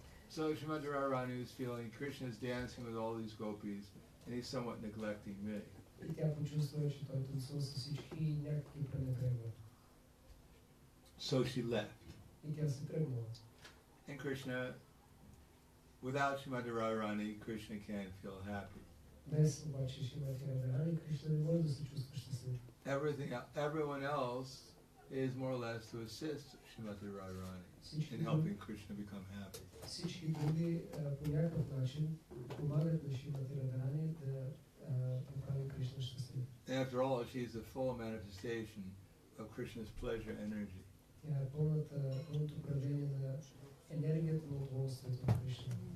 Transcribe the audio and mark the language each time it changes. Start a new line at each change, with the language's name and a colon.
English: So Srimati Radharani was feeling Krishna's dancing with all these gopis and he's somewhat neglecting me.
Bulgarian: И тя почувства, че той танцува с всички и някак ги пренебрегва.
English: So she left.
Bulgarian: И тя се тръгнала.
English: And Krishna, without Srimati Radharani, Krishna can't feel happy.
Bulgarian: Без обаче Шримати Радарани, Кришна не може да се чувства щастлив.
English: Everyone else is more or less to assist Srimati Radharani in helping Krishna become happy.
Bulgarian: Всички други по някакъв начин помагат на Шримати Радарани да направи Кришна щастлив.
English: After all, she is a full manifestation of Krishna's pleasure energy.
Bulgarian: Тя е пълното проявление на енергията на удоволствието на Кришна.